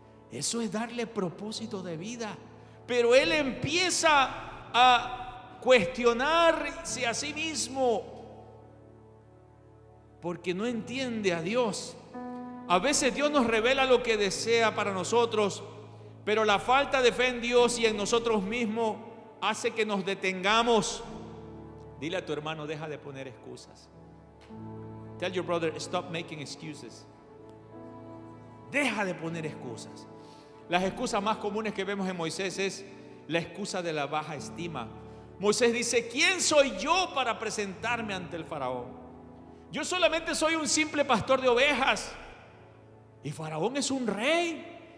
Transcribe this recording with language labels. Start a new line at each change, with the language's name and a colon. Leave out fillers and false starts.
Spanish: Eso es darle propósito de vida. Pero él empieza a cuestionarse a sí mismo porque no entiende a Dios. A veces Dios nos revela lo que desea para nosotros, pero la falta de fe en Dios y en nosotros mismos hace que nos detengamos. Dile a tu hermano: deja de poner excusas.
English: Tell your brother, stop making excuses.
Spanish: Deja de poner excusas. Las excusas más comunes que vemos en Moisés es la excusa de la baja estima. Moisés dice: ¿quién soy yo para presentarme ante el faraón? Yo solamente soy un simple pastor de ovejas. Y Faraón es un rey.